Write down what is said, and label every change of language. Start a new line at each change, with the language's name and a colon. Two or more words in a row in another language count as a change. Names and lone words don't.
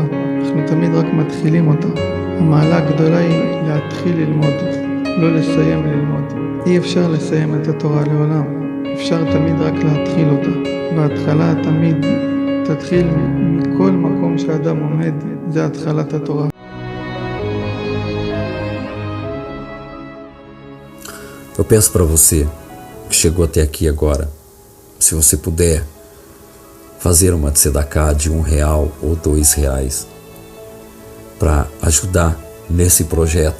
Hebrew: אנחנו תמיד רק מתחילים אותה. המעלה הגדולה היא להתחיל ללמוד, לא לסיים ללמוד. אי אפשר לסיים את התורה לעולם. אפשר תמיד רק להתחיל אותה. בהתחלה תמיד תתחיל מכל מקום שאדם עומד, זה התחלת התורה.
Portuguese: Eu peço para você que chegou até aqui agora, se você puder fazer uma tzedakah de R$1 ou R$2 para ajudar nesse projeto.